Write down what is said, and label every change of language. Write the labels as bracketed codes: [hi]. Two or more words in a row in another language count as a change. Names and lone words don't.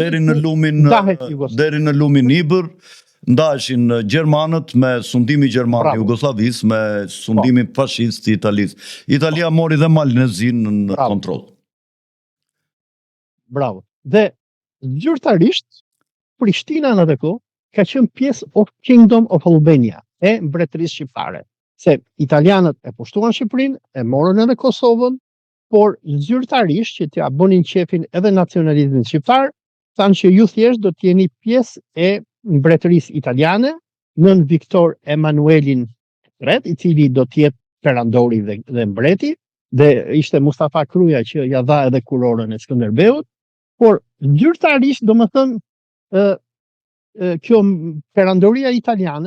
[sq] Deri në lumin Ibër ndaheshin gjermanët me sundimi gjerman Jugosllavisë me sundimin fashist i Italisë. Italia mori dhe Malnezinë në kontroll. Bravo. Dhe zyrtarisht Prishtina në atë kohë ka qenë pjesë [en] of Kingdom of Albania, [sq] e mbretërisë shqiptare. Se italianët e pushtuan Shqipërinë, e morën edhe Kosovën, por zyrtarisht që t'ia bënin qefin edhe nacionalizmin shqiptar, thanë që ju thjesht do t'jeni pjesë e mbretërisë italiane, nën Viktor Emanuelin III, i cili do t'jetë perandori dhe mbreti, dhe ishte Mustafa Kruja që ja dha edhe kurorën e Skënderbeut, por zyrtarisht domethënë kjo perandoria italiane